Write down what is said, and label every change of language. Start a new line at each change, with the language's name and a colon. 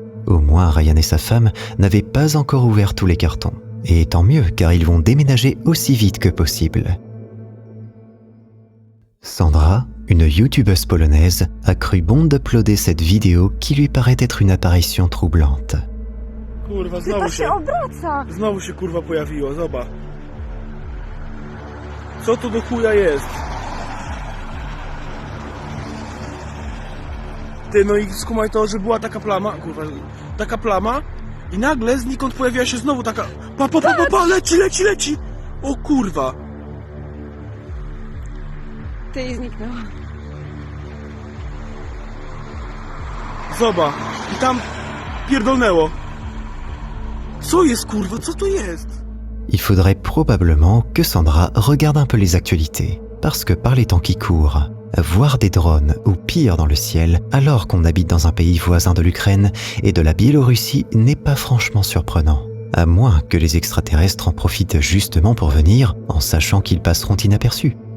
French: Au moins, Ryan et sa femme n'avaient pas encore ouvert tous les cartons. Et tant mieux, car ils vont déménager aussi vite que possible. Sandra, une youtubeuse polonaise, a cru bon d'uploader cette vidéo qui lui paraît être une apparition troublante.
Polish: Kurwa, znowu się kurwa pojawiło, zobacz. Co to do chuja jest? Ty, no i skumaj to, że była taka plama, kurwa, taka plama i nagle znikąd pojawiła się znowu taka... Pa, leci! O kurwa. Ty i zniknęła. Zobacz, i tam pierdolnęło. Co jest kurwa, co to jest?
French: Il faudrait probablement que Sandra regarde un peu les actualités, parce que par les temps qui courent, voir des drones ou pire dans le ciel alors qu'on habite dans un pays voisin de l'Ukraine et de la Biélorussie n'est pas franchement surprenant, à moins que les extraterrestres en profitent justement pour venir en sachant qu'ils passeront inaperçus.